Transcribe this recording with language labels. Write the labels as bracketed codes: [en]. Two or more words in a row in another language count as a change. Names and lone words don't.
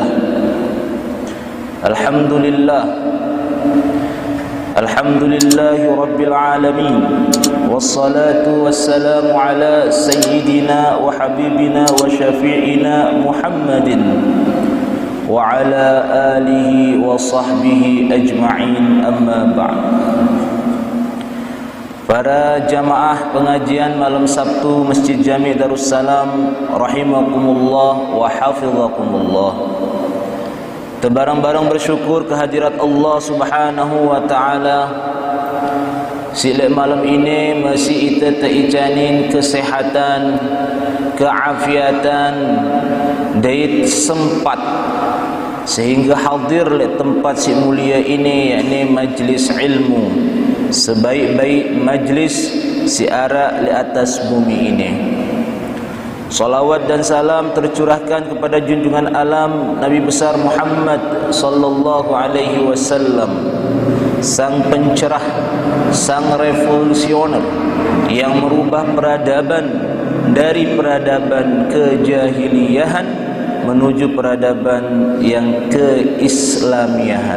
[ar] الحمد لله، الحمد لله رب العالمين، والصلاة والسلام على سيدنا وحبيبنا وشفيعنا محمد وعلى آله وصحبه أجمعين، أما بعد. [id] Para jamaah pengajian malam Sabtu Masjid Jami' Darussalam [ar] رحمكم الله وحفظكم الله. [id] Terbarang-barang bersyukur kehadirat Allah [ar] سبحانه وتعالى. [id] Sila malam ini masih kita teicanin kesehatan, keafiatan, dait sempat sehingga hadir di tempat si mulia ini, yakni majlis ilmu, sebaik-baik majlis siara di atas bumi ini. Salawat dan salam tercurahkan kepada junjungan alam Nabi besar Muhammad [ar] صلى الله عليه وسلم, [id] sang pencerah, sang revolusioner yang merubah peradaban dari peradaban kejahiliyahan menuju peradaban yang keislamiahan.